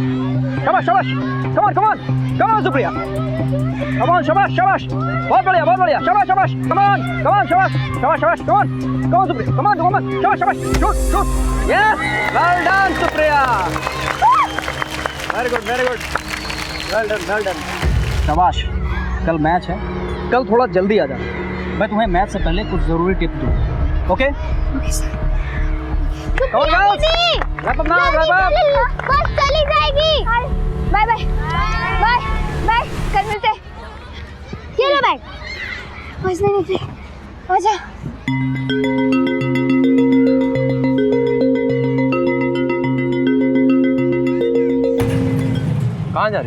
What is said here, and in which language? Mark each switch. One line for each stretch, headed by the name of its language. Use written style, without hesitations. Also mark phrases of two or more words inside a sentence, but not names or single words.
Hindi: शाबाश, शाबाश.
English: Come on, come on. Come on, Supriya. Come on,
Hindi: शाबाश, शाबाश. बहुत बढ़िया. शाबाश, शाबाश.
English: Come on,
Hindi: शाबाश। शाबाश, शाबाश.
English: Come on. Come on, Supriya. Come on.
Hindi: शाबाश, शाबाश.
English: Shoot. Yes. Well done, Supriya. Very good. Well done.
Hindi: शाबाश. कल मैच है. कल थोड़ा जल्दी आ जा. मैं तुम्हें मैच से पहले कुछ जरूरी टिप दूँ.
English: Okay? Okay sir. Come on, girls. Wrap up now.
Hindi: बस चली जाएगी। बाय। कल मिलते हैं। ये लो बैग। बस नहीं निकले। आजा। कहाँ जा रही?